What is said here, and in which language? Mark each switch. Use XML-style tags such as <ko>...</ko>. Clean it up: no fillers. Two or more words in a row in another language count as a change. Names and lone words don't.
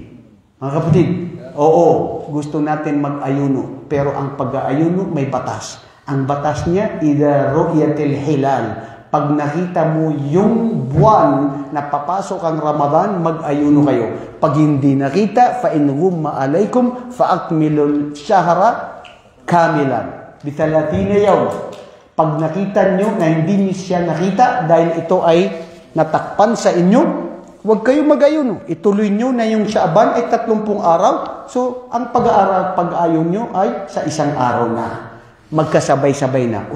<tl>Mga kapatid, oo, gusto natin mag-ayuno. Pero ang pag-ayuno, may batas. Ang batas niya,</tl> <ar>عند رؤية الهلال.</ar> <tl>Pag nakita mo yung buwan na papasok ang Ramadan, mag-ayuno kayo. Pag hindi nakita,</tl> <ar>فإن غم عليكم فأكملوا الشهر كاملا. بـ 30 يوم.</ar> <tl>Pag nakita nyo na hindi niyo siya nakita dahil ito ay natakpan sa inyo, huwag kayo mag-ayuno. Ituloy nyo na yung Shaaban ay 30 araw. So, ang pag-ayon nyo ay sa isang araw na. Magkasabay-sabay na.</tl>